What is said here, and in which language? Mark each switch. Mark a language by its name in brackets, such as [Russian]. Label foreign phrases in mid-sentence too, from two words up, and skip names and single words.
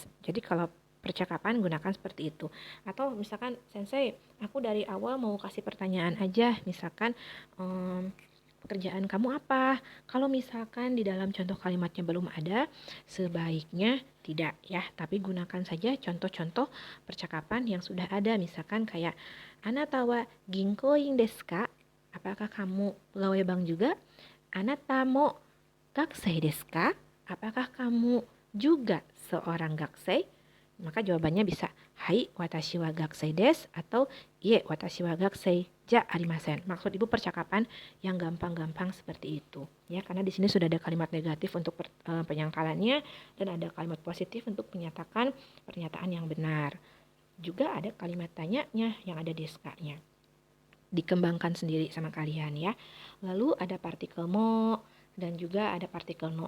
[Indonesian] Jadi kalau percakapan gunakan seperti itu. Atau misalkan, sensei, aku dari awal mau kasih pertanyaan aja. Misalkan, pekerjaan kamu apa? Kalau misalkan di dalam contoh kalimatnya belum ada, sebaiknya tidak ya. Tapi gunakan saja contoh-contoh percakapan yang sudah ada. Misalkan kayak, [Japanese] あなたは銀行員ですか? [Indonesian] Apakah kamu pegawai bank juga? [Japanese] あなたも学生ですか? [Indonesian] Apakah kamu juga seorang gakusei? Maka jawabannya bisa [Japanese] はい私は学生です [Indonesian] atau [Japanese] いいえ私は学生じゃありません. [Indonesian] Maksud ibu percakapan yang gampang-gampang seperti itu ya, karena di sini sudah ada kalimat negatif untuk penyangkalannya dan ada kalimat positif untuk menyatakan pernyataan yang benar. Juga ada kalimat tanyanya yang ada desu-nya. Dikembangkan sendiri sama kalian ya. Lalu ada partikel mo dan juga ada partikel no.